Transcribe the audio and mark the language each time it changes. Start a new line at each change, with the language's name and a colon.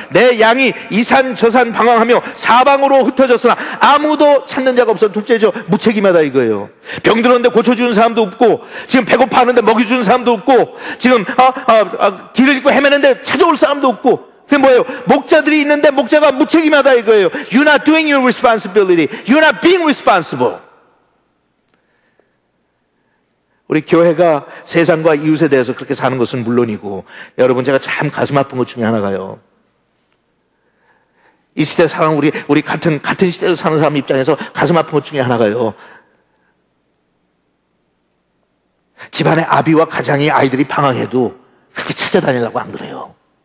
Korean: 내 양이 이산 저산 방황하며 사방으로 흩어졌으나 아무도 찾는 자가 없어. 둘째죠, 무책임하다 이거예요. 병들었는데 고쳐주는 사람도 없고, 지금 배고파하는데 먹여주는 사람도 없고, 지금 길을 잃고 헤매는데 찾아올 사람도 없고. 그게 뭐예요? 목자들이 있는데 목자가 무책임하다 이거예요.
English: You're not doing your responsibility. You're not being responsible.
Korean: 우리 교회가 세상과 이웃에 대해서 그렇게 사는 것은 물론이고, 여러분, 제가 참 가슴 아픈 것 중에 하나가요, 이 시대 상황, 우리 같은 시대를 사는 사람 입장에서 가슴 아픈 것 중에 하나가요, 집안의 아비와 가장이 아이들이 방황해도 그렇게 찾아다니려고 안 그래요.